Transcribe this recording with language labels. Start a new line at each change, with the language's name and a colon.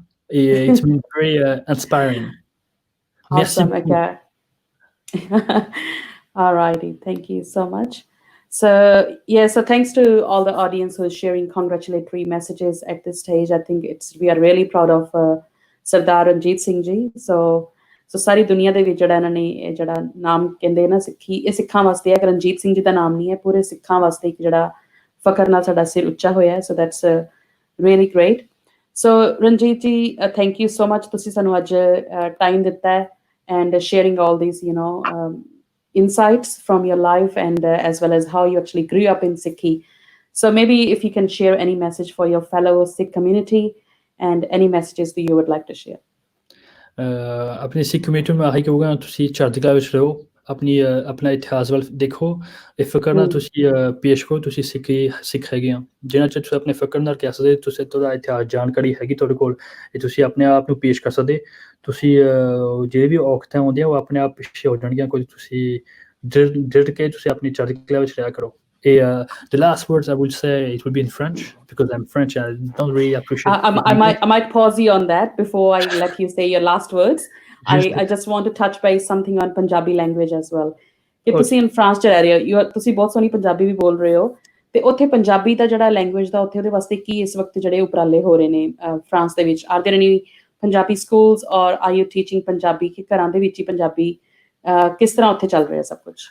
English: It means very inspiring. Awesome.
French: Merci beaucoup.
English: Okay. All righty. Thank you so much. So yeah, so thanks to all the audience who is sharing congratulatory messages at this stage. I think we are really proud of Sardar Ranjit Singh ji.
Punjabi: So ਸਾਰੀ ਦੁਨੀਆ ਦੇ ਵਿੱਚ ਜਿਹੜਾ ਇਹਨਾਂ ਨੇ ਇਹ ਜਿਹੜਾ ਨਾਮ ਕਹਿੰਦੇ ਨਾ ਸਿੱਖੀ, ਇਹ ਸਿੱਖਾਂ ਵਾਸਤੇ ਹੈ। ਰਣਜੀਤ ਸਿੰਘ ਜੀ ਦਾ ਨਾਮ ਨਹੀਂ ਹੈ, ਪੂਰੇ ਸਿੱਖਾਂ ਵਾਸਤੇ ਇੱਕ ਜਿਹੜਾ ਫਖਰ ਨਾਲ ਸਾਡਾ ਸਿਰ ਉੱਚਾ ਹੋਇਆ ਹੈ।
English: So that's really great. So Ranjit ji, thank you so much,
Punjabi: ਤੁਸੀਂ ਸਾਨੂੰ ਅੱਜ ਟਾਈਮ ਦਿੱਤਾ ਹੈ
English: and sharing all these insights from your life and as well as how you actually grew up in Sikhi. So maybe if you can share any message for your fellow Sikh community and any messages that you would like to share.
Punjabi: अपनी Sikh community में आही कहूँगा तुसी चढ़ती कला विच रहो, अपना इतिहास वाल देखो, ਇਹ ਫਕਰ ਨਾਲ ਤੁਸੀਂ ਪੇਸ਼ ਕਰੋ। ਤੁਸੀਂ ਸਿੱਖ ਹੈਗੇ ਆ, ਜਿੰਨਾ ਚਿਰ ਤੁਸੀਂ ਆਪਣੇ ਫਕਰ ਨਾਲ ਕਹਿ ਸਕਦੇ ਤੁਸੀਂ ਤੁਹਾਡਾ ਇਤਿਹਾਸ ਜਾਣਕਾਰੀ ਹੈਗੀ ਤੁਹਾਡੇ ਕੋਲ, ਇਹ ਤੁਸੀਂ ਆਪਣੇ ਆਪ ਨੂੰ ਪੇਸ਼ ਕਰ ਸਕਦੇ। ਤੁਸੀਂ ਜਿਹੜੇ ਵੀ ਔਕਤਾਂ ਆਉਂਦੀਆਂ ਉਹ ਆਪਣੇ ਆਪ ਪਿੱਛੇ ਹੋ ਜਾਣਗੀਆਂ, ਕੋਈ ਤੁਸੀਂ ਡਿਰ ਕੇ ਤੁਸੀਂ ਆਪਣੀ ਚੜ੍ਹਦੀ ਕਲਾ ਵਿੱਚ ਰਿਹਾ ਕਰੋ।
English: The last words I will say, it will be in French because I'm French and I don't really appreciate I might pause you on that before I let you say your last words. I just want to touch base something on Punjabi language as well.
Punjabi: ਕਿ ਤੁਸੀਂ ਇਨ France ਚ ਰਹਿ ਰਹੇ ਹੋ, ਤੁਸੀਂ ਬਹੁਤ ਸੋਹਣੀ ਪੰਜਾਬੀ ਵੀ ਬੋਲ ਰਹੇ ਹੋ, ਤੇ ਉੱਥੇ ਪੰਜਾਬੀ ਦਾ ਜਿਹੜਾ ਲੈਂਗੁਏਜ ਦਾ ਉੱਥੇ ਉਹਦੇ ਵਾਸਤੇ ਕੀ ਇਸ ਵਕਤ ਜਿਹੜੇ ਉਪਰਾਲੇ ਹੋ ਰਹੇ ਨੇ ਫਰਾਂਸ ਦੇ ਵਿੱਚ?
English: are there any Punjabi schools or are you teaching Punjabi,
Punjabi: ਕਿ ਘਰਾਂ ਦੇ ਵਿੱਚ ਹੀ ਪੰਜਾਬੀ ਕਿਸ ਤਰ੍ਹਾਂ ਉੱਥੇ ਚੱਲ ਰਿਹਾ ਸਭ ਕੁਝ?